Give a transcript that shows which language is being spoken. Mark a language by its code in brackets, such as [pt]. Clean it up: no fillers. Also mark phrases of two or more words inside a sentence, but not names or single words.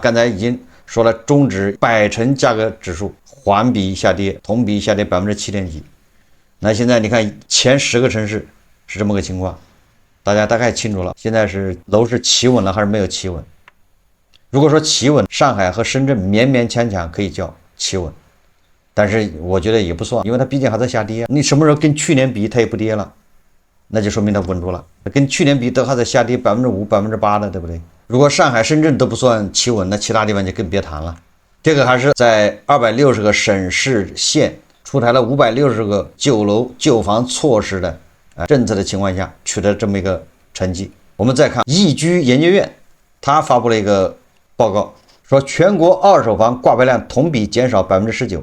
[zh] 剛才已經說了，中指百城價格指數環比下跌，同比下跌7. 幾。那現在你看前10個城市是這麼個情況，大家大概清楚了。現在是樓市企穩了還是沒有企穩？如果說企穩，上海和深圳勉勉強強可以叫企穩。但是我覺得也不算，因為它畢竟還在下跌。你什麼時候跟去年比它也不跌了，那就說明它穩住了。跟去年比都還在下跌5%、8%的，对不对？如果上海、深圳都不算企穩，那其他地方就更別談了。這個還是在260個省市縣出台了560個救樓救房措施的政策的情況下取得這麼一個成績。我們再看易居研究院，他發布了一個報告，說全國二手房掛牌量同比減少19%。